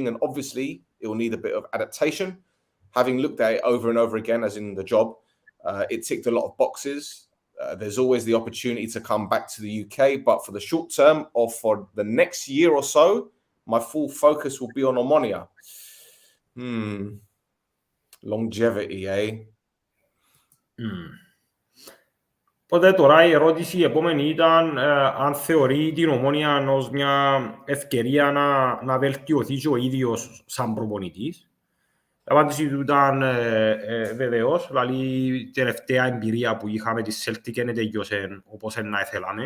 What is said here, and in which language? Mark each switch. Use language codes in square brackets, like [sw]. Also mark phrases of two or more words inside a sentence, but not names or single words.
[en] And obviously, it will need a bit of adaptation. Having looked at it over and over again, as in the job, it ticked a lot of boxes. There's always the opportunity to come back to the UK. But for the short term or for the next year or so, my full focus will be on Omonoia. Longevity, eh? [el] Οπότε τώρα η ερώτηση η επόμενη ήταν αν θεωρεί την Ομόνοια ως μια ευκαιρία να βελτιωθεί και ο ίδιος σαν προπονητής. Η απάντηση του ήταν βεβαίως, δηλαδή η τελευταία εμπειρία που είχαμε τη Celtic δεν τελειώσε όπως να ήθελαμε.